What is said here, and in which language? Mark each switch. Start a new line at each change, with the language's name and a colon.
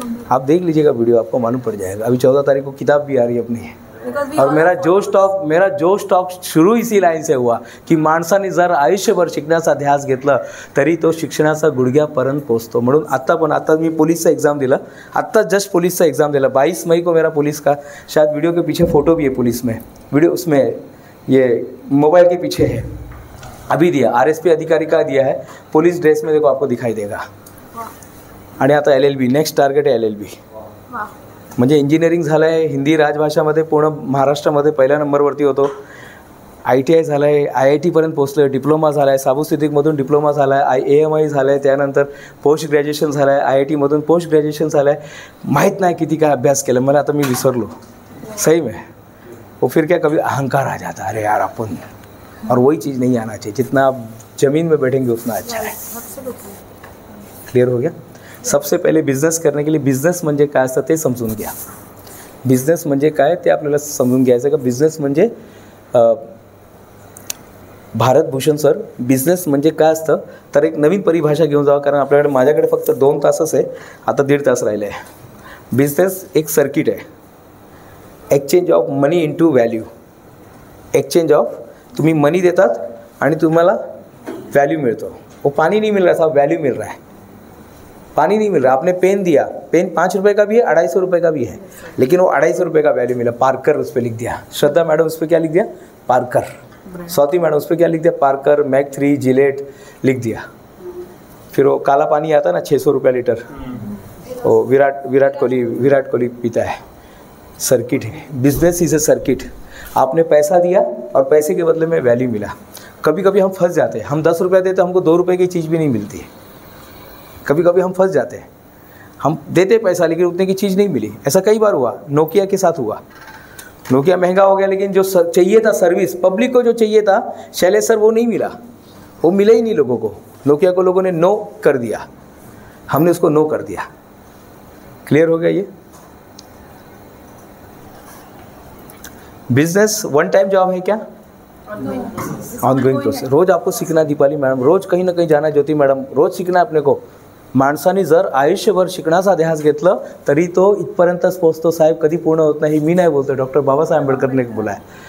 Hindi: आप देख लीजिएगा वीडियो, आपको मालूम पड़ जाएगा. अभी 14 तारीख को किताब भी आ रही है अपनी.
Marathi: और मेरा जो स्टॉक सुरू इसी लाईन से हुआ की माणसाने जर आयुष्यभर शिकण्याचा ध्यास घेतला तरी तो शिक्षणाचा गुडघ्यापर्यंत पोहोचतो. म्हणून आता मी पुलिसचा एग्ज़ाम दिला, आत्ता जस्ट पुलिसचा एग्ज़ाम दिला.
Hindi: 22 मई को मेरा पुलिस का, शायद वीडियो के पीछे फ़ोटो भी है पुलिस में, वीडियो उसमें ये मोबाइल के पीछे है. अभी दिया, RSP अधिकारी का दिया है, पुलिस ड्रेस में देखो आपको दिखाई देगा.
Marathi: आणि आता LLB, नेक्स्ट टार्गेट आहे LLB. म्हणजे इंजिनिअरिंग झालं आहे, हिंदी राजभाषामध्ये पूर्ण महाराष्ट्रामध्ये पहिल्या नंबरवरती होतो. ITI झालं आहे, IIT पर्यंत पोहोचलो आहे, डिप्लोमा झाला आहे, साबू सिद्दीकमधून डिप्लोमा झाला आहे, AMI झालं आहे, त्यानंतर पोस्ट ग्रॅज्युएशन झालं आहे, IITमधून पोस्ट ग्रॅज्युएशन झालं आहे. माहीत नाही किती काय अभ्यास केला मला, आता मी विसरलो.
Hindi: सही में। वो फिर क्या कभी अहंकार आ जाता है, अरे यार अपन, और वही चीज़ नहीं आना चाहिए। जितना आप ज़मीन में बैठेंगे उतना अच्छा है। क्लियर हो गया? सबसे पहिले बिझनेस करने के लिए
Marathi: बिझनेस म्हणजे काय असतं ते समजून घ्या. बिझनेस म्हणजे काय ते आपल्याला समजून घ्यायचं का. बिझनेस म्हणजे भारत भूषण सर, बिझनेस म्हणजे काय असतं तर एक नवीन परिभाषा घेऊन जावा, कारण आपल्याकडे माझ्याकडे फक्त 2 तासच आहे, आता 1.5 तास राहिले आहे. बिझनेस एक सर्किट आहे,
English: Exchange of money into value.
Marathi: Exchange of, तुम्ही मनी देतात आणि तुम्हाला वैल्यू मिलता.
Hindi: वो पानी नहीं मिल रहा साहब, वैल्यू मिल रहा है. पानी नहीं मिल रहा, आपने पेन दिया, पेन 5 रुपये का भी है, 250 रुपये का भी है, लेकिन वो 250 रुपये का वैल्यू मिला. पार्कर उस पर लिख दिया. श्रद्धा मैडम उस पर क्या लिख दिया? पार्कर. स्वाति मैडम उस पर क्या लिख दिया? पार्कर. मैक 3 जिलेट लिख दिया. फिर वो काला पानी आता ना 600 रुपये लीटर, वो विराट कोहली पीता है. सर्किट है,
English: Business is a circuit.
Hindi: आपने पैसा दिया और पैसे के बदले में वैल्यू मिला. कभी कभी हम फंस जाते हैं, हम 10 रुपये देते हमको 2 रुपये की चीज़ भी नहीं मिलती है. कभी कभी हम फंस जाते हैं, हम देते पैसा लेकिन उतने की चीज़ नहीं मिली. ऐसा कई बार हुआ, नोकिया के साथ हुआ. नोकिया महंगा हो गया, लेकिन जो चाहिए था सर्विस, पब्लिक को जो चाहिए था, शैलेश सर, वो नहीं मिला. वो मिला ही नहीं लोगों को. नोकिया को लोगों ने नो कर दिया, हमने उसको नो कर दिया. क्लियर हो गया? ये बिजनेस वन टाइम जॉब है क्या? Ongoing process. रोज आपको सीखना.
Marathi: दीपाली मॅडम, रोज काही ना काही जाना. ज्योती मॅडम, रोज शिकना आपने को. माणसाने जर आयुष्यभर शिकण्याचा ध्यास घेतलं तरी तो इथपर्यंतच पोहोचतो साहेब. कधी पूर्ण होत नाही. मी नाही बोलतो, डॉक्टर बाबासाहेब आंबेडकर ने बोला है.